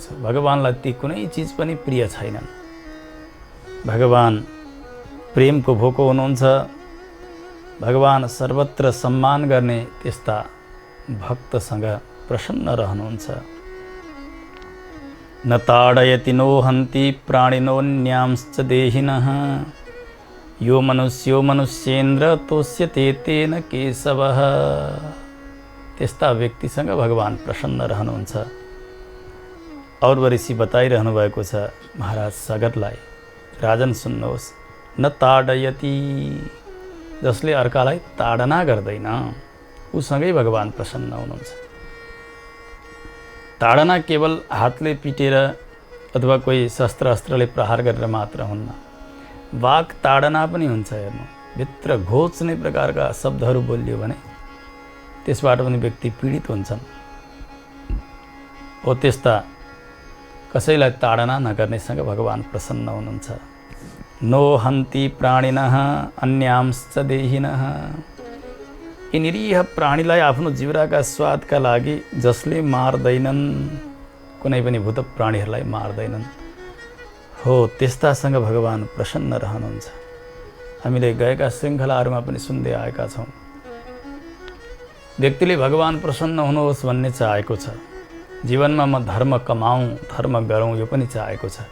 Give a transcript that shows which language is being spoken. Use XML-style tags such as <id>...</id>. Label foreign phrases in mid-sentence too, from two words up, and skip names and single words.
<ne>भगवानलाई ती कुनै चिज पनि प्रिय छैनन्। भगवान प्रेमको भोको हुनुहुन्छ। भगवान सर्वत्र सम्मान गर्ने त्यस्ता भक्तसँग प्रसन्न रहनुहुन्छ।</ne> <sa>न ताडयति नो हन्ति प्राणिनोऽन्यांश्च देहिनः यो मनुष्यो मनुष्येन्द्र तोष्यते तेन केशवः।</sa> <ne>त्यस्ता व्यक्तिसँग भगवान प्रसन्न रहनुहुन्छ। और ऋषि बताइरहनु भएको छ महाराज सगरलाई, राजन सुन्नुहोस्,</ne> <sa>न ताडयति,</sa> <ne>जसले अर्कालाई ताडना गर्दैन उसँगै भगवान प्रसन्न हुनुहुन्छ। ताडना केवल हातले पिटेर अथवा कोही शस्त्र अस्त्रले प्रहार गरेर मात्र हुन्न, वाक ताडना पनि हुन्छ। हेर्नु, भित्र घोच्ने प्रकारका शब्दहरू बोलियो भने त्यसबाट पनि व्यक्ति पीडित हुन्छन्। हो त्यस्ता कसैलाई ताडना नगर्नेसँग भगवान प्रसन्न हुनुहुन्छ।</ne> <sa>नो हन्ति प्राणिनः अन्यांश्च देहिनः,</sa> <ne>यी निरीह प्राणीलाई आफ्नो जिब्राका स्वादका लागि जसले मार्दैनन्, कुनै पनि भूत प्राणीहरूलाई मार्दैनन्, हो त्यस्तासँग भगवान प्रसन्न रहनुहुन्छ। हामीले गएका श्रृङ्खलाहरूमा पनि सुन्दै आएका छौँ, व्यक्तिले भगवान प्रसन्न हुनुहोस् भन्ने चाहेको छ, जीवनमा म धर्म कमाऊँ, धर्म गरौँ, यो पनि चाहेको छ।</ne>